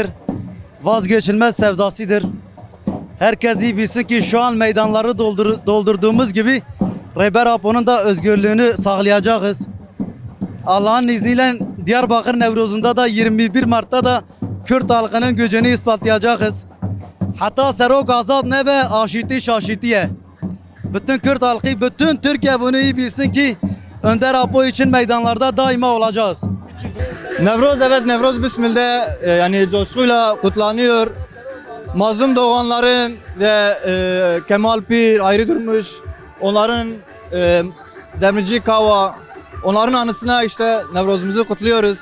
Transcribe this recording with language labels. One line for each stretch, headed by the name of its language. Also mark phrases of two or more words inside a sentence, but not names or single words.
Turkish: Vazgeçilmez sevdasıdır. Herkes iyi bilsin ki şu an meydanları doldurduğumuz gibi Rehber Apo'nun da özgürlüğünü sağlayacağız. Allah'ın izniyle Diyarbakır Nevruz'unda da 21 Mart'ta da Kürt halkının gücünü ispatlayacağız.
Kurdish: Hatta Serok Azad ne be aşiti şaşitiye.
Turkish: Bütün Kürt halkı, bütün Türkiye bunu iyi bilsin ki Önder Apo için meydanlarda daima olacağız. Nevroz, evet, Nevroz Bismil'de yani coşkuyla kutlanıyor. Mazlum doğanların ve Kemal Pir, Ayrı Durmuş, onların demirci Kava, onların anısına işte Nevroz'umuzu kutluyoruz.